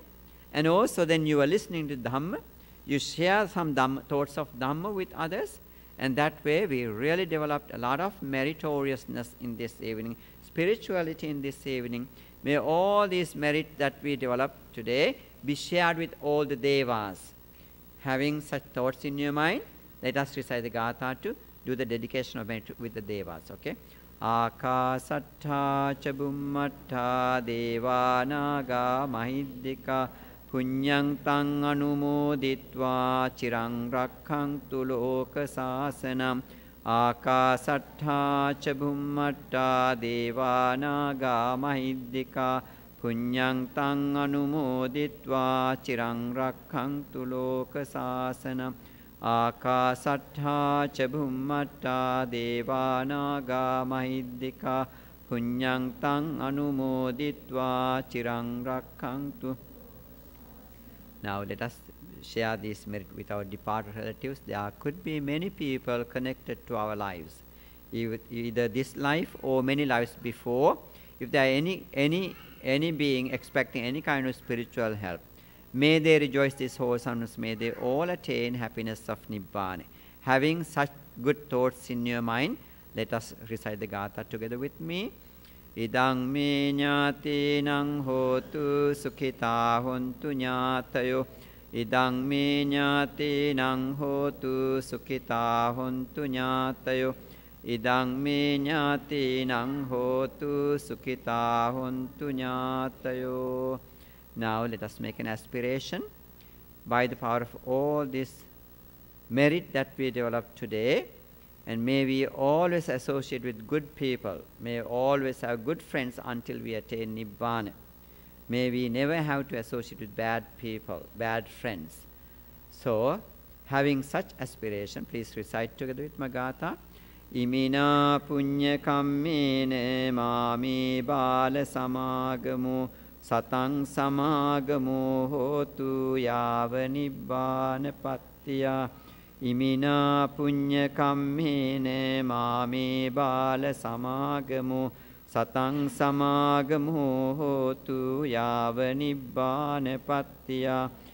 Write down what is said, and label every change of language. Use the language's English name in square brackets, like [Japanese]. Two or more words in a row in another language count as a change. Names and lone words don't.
[English] And also then you are listening to Dhamma, you share some thoughts of Dhamma with others, and that way we really developed a lot of meritoriousness in this evening, spirituality in this evening. May all these merit that we develop today be shared with all the devas. Having such thoughts in your mind, let us recite the Gatha to do the dedication of merit with the devas, okay? [Pali] Akasattha ca bummattha devanaga mahiddhika punyang tang anumoditva chirang rakkhantu loka sasanam. Akasattha ca bummattha devanaga mahiddhika punyang tang anumoditva chirang rakkhantu loka sasanam. Akasattha ca bhummatta devanaga mahiddhika punyang tang anumoditva chirang rakkhantu. [English] Now let us share this merit with our departed relatives. There could be many people connected to our lives, either this life or many lives before. If there are any being expecting any kind of spiritual help, may they rejoice this wholesomeness, may they all attain happiness of Nibbana. Having such good thoughts in your mind, let us recite the Gatha together with me. [Pali] Idang me ñātīnaṁ hotu sukhitā hontu ñātayo. Idang me ñātīnaṁ hotu sukhitā hontu ñātayo. Idang me ñātīnaṁ hotu sukhitā hontu ñātayo. [English] Now let us make an aspiration by the power of all this merit that we developed today, and may we always associate with good people. May always have good friends until we attain Nibbana. May we never have to associate with bad people, bad friends. So, having such aspiration, please recite together with Magatha. [Pali] Imina punya kammene mami bala samagamu satang samagamo hotu yava nibbana pattiya. Imina punya kammene mami bala samagamo satang samagamo hotu yava nibbana pattiya.